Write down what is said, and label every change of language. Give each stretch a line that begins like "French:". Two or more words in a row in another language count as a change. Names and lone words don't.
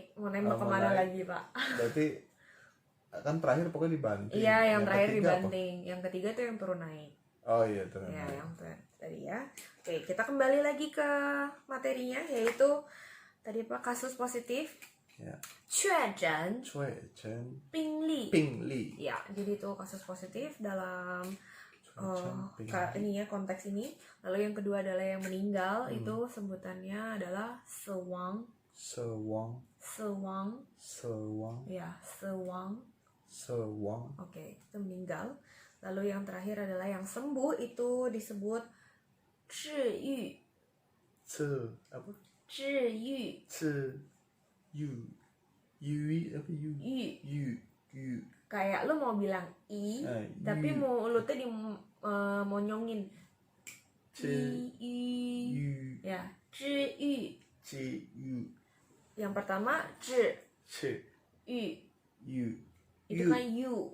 Indonesian: Mau nembak kemana lagi, Pak? Berarti kan terakhir pokoknya dibanting. Iya, yang terakhir dibanting. Apa? Yang ketiga tuh yang turun naik. Oh iya, turun ya, naik. Yang tadi ya. Oke, kita kembali lagi ke materinya, yaitu tadi apa, kasus positif. Ya.
Chinese: 确诊病例
Indonesian: Ya, jadi itu kasus positif dalam ini ya, konteks ini. Lalu yang kedua adalah yang meninggal, itu sebutannya adalah 死亡 Ya, 死亡 Oke, itu meninggal. Lalu yang terakhir adalah yang sembuh, itu disebut 治愈 apa? 治愈 Kayak lu mau bilang i, tapi mulutnya monyongin. Ya, 治愈 Yang pertama 治愈 itu kan you.